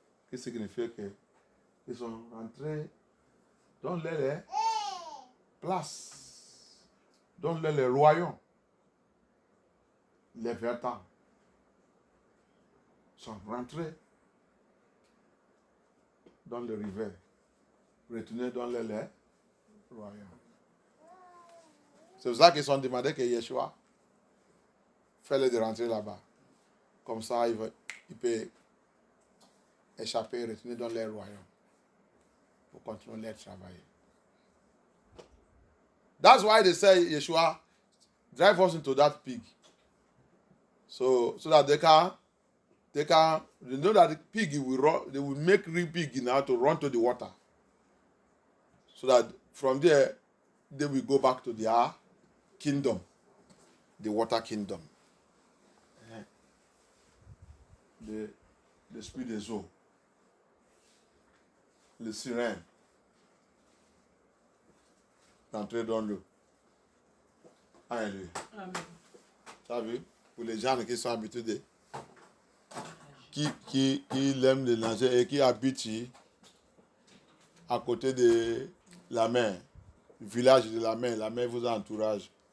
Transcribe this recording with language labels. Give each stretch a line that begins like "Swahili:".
French: Qu'est-ce qui signifie qu'ils sont rentrés dans les places, dans les royaumes, les vertans sont rentrés dans les rivières, retournés dans les royaumes. C'est pour ça qu'ils sont demandés que Yeshua fait-les de rentrer là-bas. Comme ça, il peut échapper et retourner dans les royaumes pour continuer à travailler.
English: That's why they say, Yeshua, drive us into that pig. So that they know that the pig will run, they will make real pig now to run to the water. So that from there, they will go back to their kingdom, the water kingdom.
French: L'esprit des eaux, le sirène, d'entrer dans l'eau. Alléluia. Amen. Tu as vu? Pour les gens qui sont habitués, qui aiment le nager et qui habitent à côté de la mer, le village de la mer vous entourage.